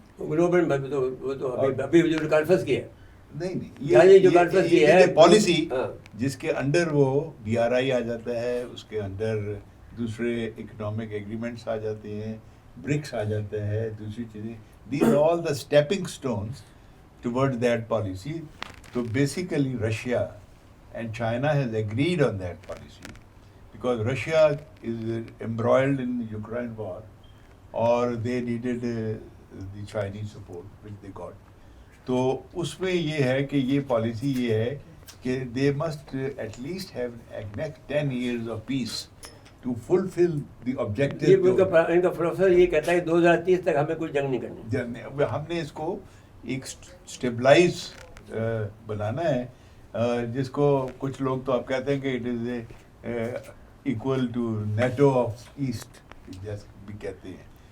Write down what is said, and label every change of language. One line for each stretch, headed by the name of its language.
Urdu: Global وہ تو ابھی جو کانفرنس کی ہے, نہیں جو کانفرنس کی ہے پالیسی جس کے انڈر وہ BRI آ جاتا ہے, اس کے اندر دوسرے اکنامک ایگریمنٹس آ جاتے ہیں, برکس آ جاتا ہے, دوسری چیزیں.
English: These are all the stepping stones towards that policy. So basically Russia and China has agreed on that policy because Russia is embroiled in the Ukraine war, or they needed the Chinese support which they got.
Urdu: تو اس میں یہ ہے کہ
English: یہ پالیسی یہ ہے کہ they must at least have next 10 years of peace to fulfill the objective.
Urdu: ان کا پروفیسر یہ کہتا ہے کہ 2030 تک ہمیں کوئی جنگ نہیں کرنی. ہم نے اس کو ایک اسٹیبلائز بنانا ہے, جس کو کچھ لوگ تو آپ کہتے ہیں کہ
English: it is equal to NATO of east
Urdu: جیسے بھی کہتے ہیں.